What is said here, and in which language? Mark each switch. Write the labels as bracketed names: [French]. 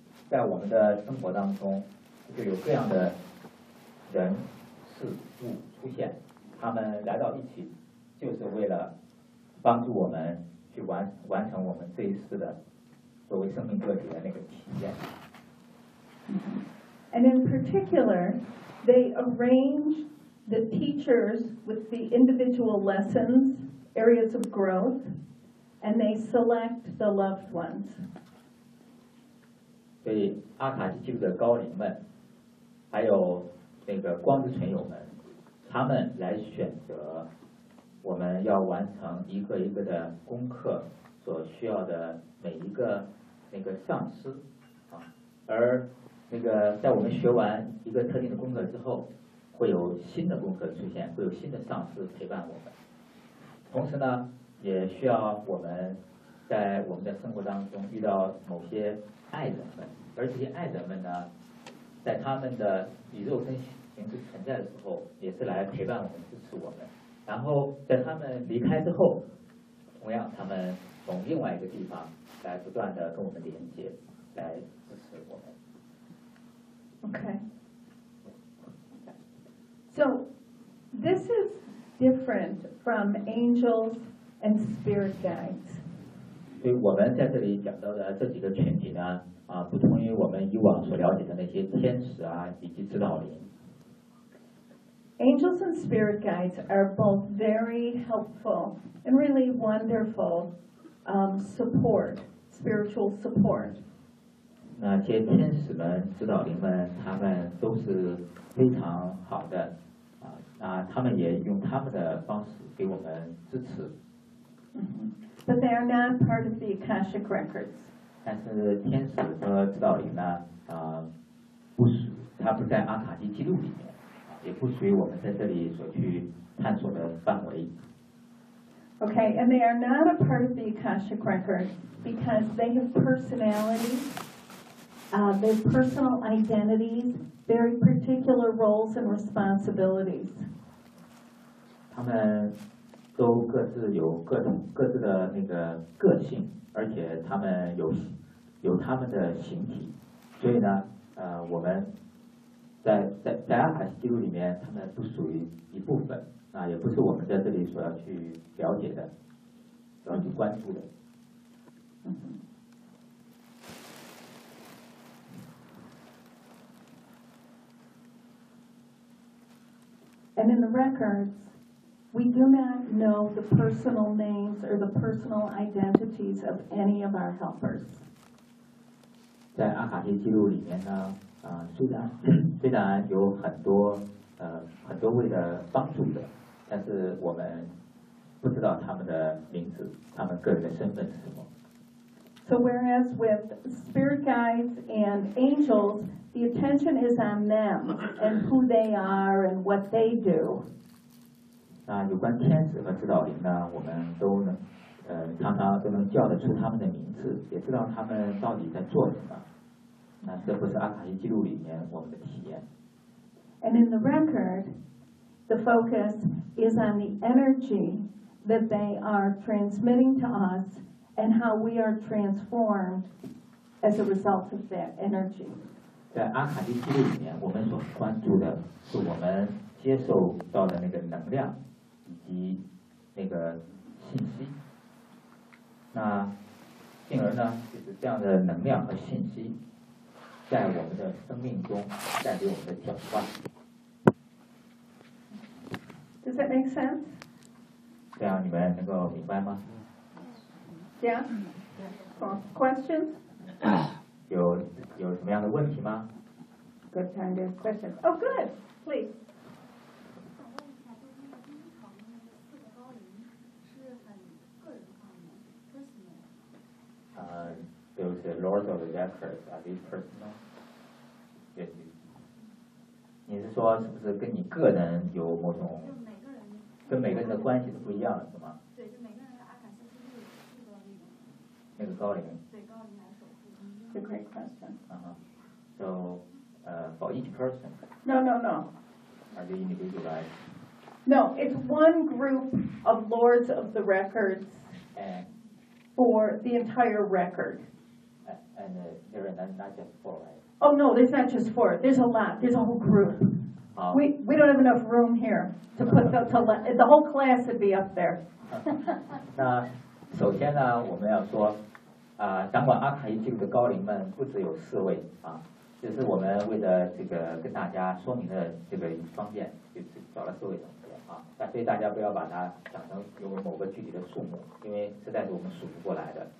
[Chinese] 在我们的生活当中就有各样的人事物出现，他们来到一起就是为了帮助我们去完成我们这一次的作为生命个体的那个体验。 [English] And in particular they arrange the teachers with the individual lessons areas of growth and they select the loved ones. [Chinese] 所以阿卡西记录的高龄们还有那个光之存有们，他们来选择我们要完成一个一个的功课所需要的每一个那个上师啊，而那个在我们学完一个特定的功课之后会有新的功课出现，会有新的上师陪伴我们，同时呢也需要我们在我们的生活当中遇到某些爱人们，而这些爱人们呢在他们的以肉身形式存在的时候也是来陪伴我们支持我们，然后在他们离开之后同样他们从另外一个地方来不断的跟我们连接来支持我们。 [English] OK So this is different from angels and spirit guides. [Chinese] 所以我们在这里讲到的这几个群体呢，啊，不同于我们以往所了解的那些天使啊，以及指导灵。 [English] Angels and spirit guides are both very helpful and really wonderful, support, spiritual support. [Chinese] 那些天使们、指导灵们，他们都是非常好的。啊，他们也用他们的方式给我们支持。 [English] But they are not part of the Akashic Records. [Chinese] 但是天使和指导灵呢，不属，它不在阿卡西记录里面，也不属于我们在这里所去探索的范围。 [English] Okay, and they are not a part of the Akashic Records because they have personalities, their personal identities. Very particular roles and responsibilities. [Chinese] 他们都各自有各种各自的那个个性，而且他们有他们的形体，所以呢，我们在阿卡西记录里面，他们不属于一部分，那也不是我们在这里所要去了解的，要去关注的。 [English] And in the records, we do not know the personal names or the personal identities of any of our helpers. [Chinese] 在阿卡西记录里面呢，虽然有很多位的帮助的，但是我们不知道他们的名字，他们个人的身份是什么。 [English] So whereas with spirit guides and angels, the attention is on them and who they are and what they do. [Chinese] 那有关天使和指导灵呢，我们都能，常常都能叫得出他们的名字，也知道他们到底在做什么。那这不是阿卡西记录里面我们的体验。 [English] And in the record, the focus is on the energy that they are transmitting to us. And how we are transformed as a result of that energy. [Chinese] 在阿卡西记录里面，我们所关注的是我们接受到的那个能量以及那个信息。那进而呢，就是这样的能量和信息在我们的生命中带给我们的转换。 [English] Does that make sense? [Chinese] 这样你们能够明白吗？ [English] Yeah. Questions? [Chinese] 有什么样的问题吗？ [English] Good time to ask questions. Oh, good. Please. Those the Lord of the Records, are these personal? Yes. [Chinese] 你是说是不是跟你个人有某种就每个人跟每个人的关系是不一样的是吗？对，就每个人的阿卡西记录那个高龄。高龄来守护。 [English] It's a great question. Uh-huh. So, for each person. No. Are they individualized? No, it's one group of Lords of the Records. For the entire record. And there are not just four, right? Oh, no, there's not just four. There's a lot. There's a whole group. We don't have enough room here to put the whole class would be up there. [Chinese] 那首先呢我们要说掌管阿卡伊记录的高龄们不只有四位啊，只是我们为了这个跟大家说明的这个方便就找了四位的。但所以大家不要把它想成有某个具体的数目，因为实在是我们数不过来的。